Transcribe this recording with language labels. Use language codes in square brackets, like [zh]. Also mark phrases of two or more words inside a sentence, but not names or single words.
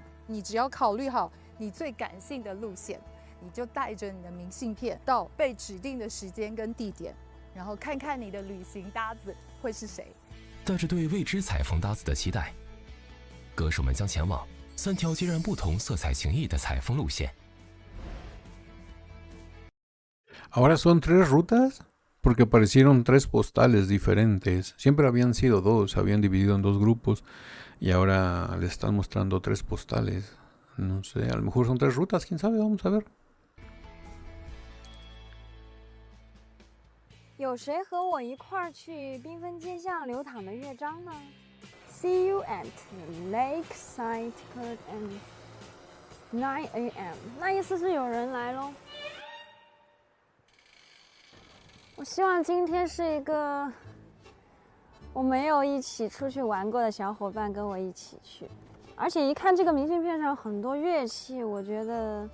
[zh] 你只要考虑好你最感性的路线，你就带着你的明信片到被指定的时间跟地点，然后看看你的旅行搭子会是谁。带着对未知采风搭子的期待，歌手们将前往3条截然不同、色彩晴异的采风路线。 [es] Ahora son 3 rutas, porque aparecieron 3 postales diferentes. Siempre habían sido 2, se habían dividido en 2 grupos y ahora le están mostrando 3 postales. No sé, a lo mejor son 3 rutas, quién sabe, vamos a ver. [zh] 有谁和我一块儿去缤纷街巷流淌的乐章呢 ？ [en] See you at Lakeside Court and 9 a.m. [zh] 那意思是有人来咯。我希望今天是一个我没有一起出去玩过的小伙伴跟我一起去，而且一看这个明信片上很多乐器，我觉得。